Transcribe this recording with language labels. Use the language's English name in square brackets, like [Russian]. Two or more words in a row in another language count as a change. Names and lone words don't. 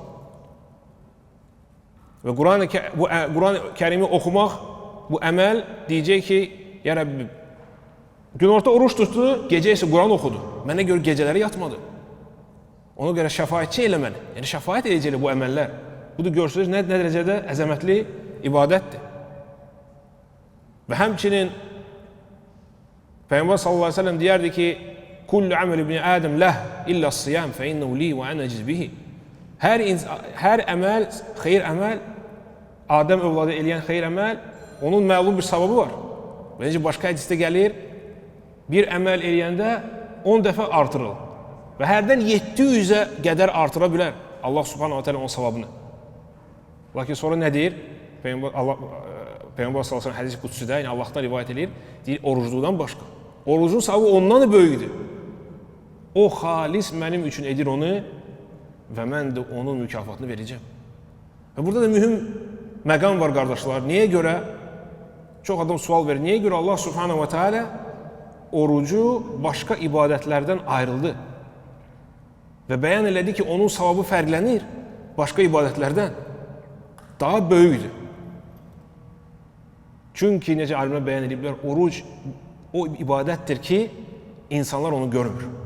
[Azerbaijani] Və Quran-ı Kərimi oxumaq, bu əməl deyəcək ki, ya Rəbbim, günorta oruç tutdu, gecə isə Quran oxudu. Mənə görə gecələri yatmadı. Ona görə şəfaətçi elə məni. Yəni, şəfaət edəcəklər bu əməllər. Budur, görürsünüz, nə dərəcədə əzəmətli ibadətdir. Və həmçinin Peyğəmbər [Arabic] صلى الله عليه وسلم [Azerbaijani] deyərdi ki, [Arabic] "كل عمل ابن آدم له إلا الصيام فإنه لي وأنا أجزي به." [Azerbaijani] Hər əməl, xeyir əməl, Adəm övladı eləyən xeyir əməl, onun məlum bir savabı var. Və necə başqa hədisdə gəlir, bir əməl eləyəndə 10 dəfə artırılır. Və hərdən 700-ə qədər artıra bilər Allah [Arabic] سبحانه وتعالى [Azerbaijani] onun savabını. Lakin sonra nə deyir? Peyğəmbər [Arabic] صلى الله عليه وسلم [Azerbaijani] hədis qudsidə, yəni Allahdan rivayət edir, deyir orucluqdan başqa. Orucun savabı ondan da böyükdür. O xalis mənim üçün edir onu və mən də onun mükafatını verəcəm. Və burada da mühüm məqam var, qardaşlar. Niyə görə? Çox adam sual verir. Niyə görə Allah [Arabic] سبحانه وتعالى [Azerbaijani] orucu başqa ibadətlərdən ayrıldı? Və bəyan elədi ki, onun savabı fərqlənir başqa ibadətlərdən. Daha böyükdür. Çünki necə alimlər bəyan ediblər, oruc o ibadətdir ki, insanlar onu görmür.